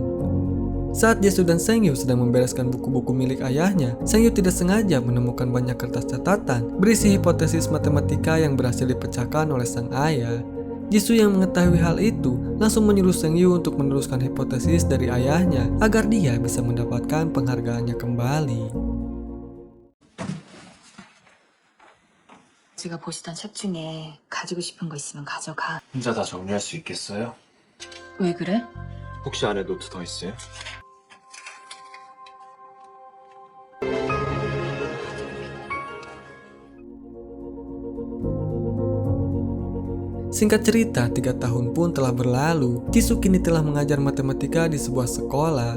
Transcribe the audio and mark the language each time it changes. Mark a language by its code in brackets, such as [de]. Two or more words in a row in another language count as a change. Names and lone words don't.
[id] Saat Jisoo dan Seng-yu sedang membereskan buku-buku milik ayahnya, Seng-yu tidak sengaja menemukan banyak kertas catatan berisi hipotesis matematika yang berhasil dipecahkan oleh sang ayah. Jisoo yang mengetahui hal itu langsung menyuruh Seng-yu untuk meneruskan hipotesis dari ayahnya agar dia bisa mendapatkan penghargaannya kembali. [ko] 제가 보시던 책 중에 가지고 싶은 거 있으면 가져가. 혼자 다 정리할 수 있겠어요? 왜 그래? 혹시 안에 노트 더 있어요? [id] Singkat cerita, 3 tahun pun telah berlalu. Jisoo kini telah mengajar matematika di sebuah sekolah.